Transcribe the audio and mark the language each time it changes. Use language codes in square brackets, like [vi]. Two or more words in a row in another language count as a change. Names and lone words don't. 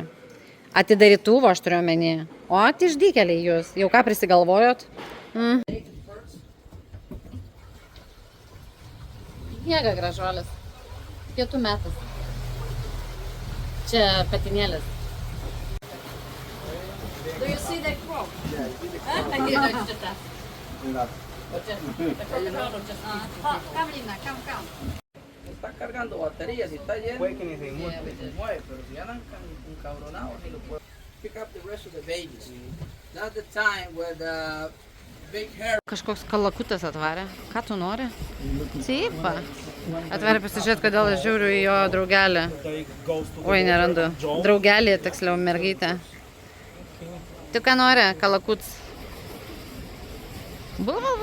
[lt] Atidarytuvo aš turiu omeny. O išdykėliai jūs, jau ką prisigalvojot? Miega gražuolis. Pietų metas. Čia patinėlis. [en] Do you see the crow? Come, Lina, come. [es] Está cargando batería, si está lleno, Puede que ni se mueva. se mueve, pero si andan encabronados, ni lo puedo. [en] Pick up the rest of the babies. That's the time where the big hair. [lt] Kažkoks kalakutas atvarė. Ką tu nori? Taip. Atvarė pasižiūrėti, kodėl aš žiūriu į jo draugelį. Oi, nerandu. Draugelį, tiksliau, mergytę. Tu ką nori? Kalakuts. Bul.